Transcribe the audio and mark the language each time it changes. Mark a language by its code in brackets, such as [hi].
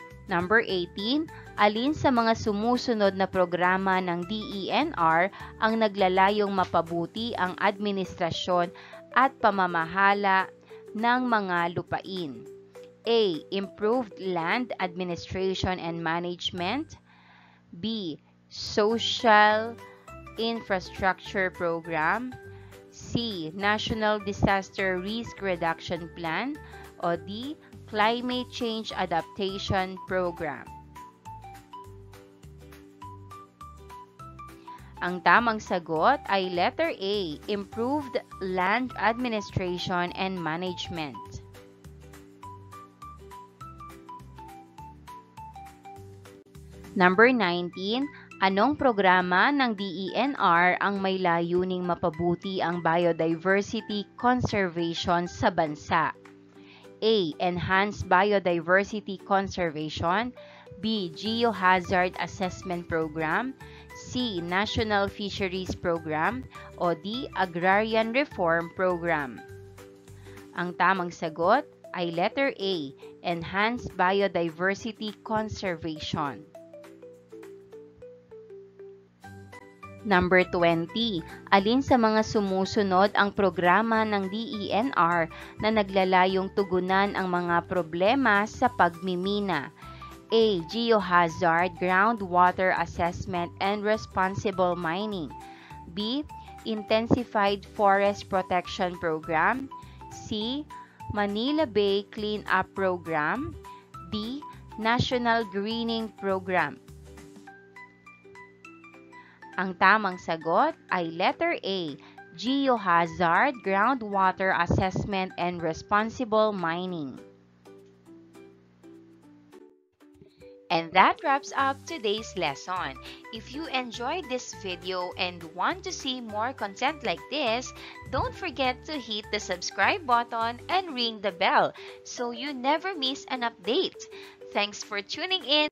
[tl] Number 18. Alin sa mga sumusunod na programa ng DENR ang naglalayong mapabuti ang administrasyon at pamamahala ng mga lupain? A. [en] Improved Land Administration and Management. B. Social Infrastructure Program. C. National Disaster Risk Reduction Plan. O D. Climate Change Adaptation Program. [tl] Ang tamang sagot ay letter A. [en] Improved Land Administration and Management. Number 19. [tl] Anong programa ng DENR ang may layuning mapabuti ang biodiversity conservation sa bansa? [en] A. Enhanced Biodiversity Conservation. B. Geohazard Assessment Program. C. National Fisheries Program. O D. Agrarian Reform Program. [tl] Ang tamang sagot ay letter A. Enhanced Biodiversity Conservation. Number 20. Alin sa mga sumusunod ang programa ng DENR na naglalayong tugunan ang mga problema sa pagmimina? A. [en] Geohazard Groundwater Assessment and Responsible Mining. B. Intensified Forest Protection Program. C. Manila Bay Cleanup Program. D. National Greening Program. [tl] Ang tamang sagot ay letter A. [en] Geohazard Groundwater Assessment and Responsible Mining. And that wraps up today's lesson. If you enjoyed this video and want to see more content like this, don't forget to hit the subscribe button and ring the bell so you never miss an update. Thanks for tuning in.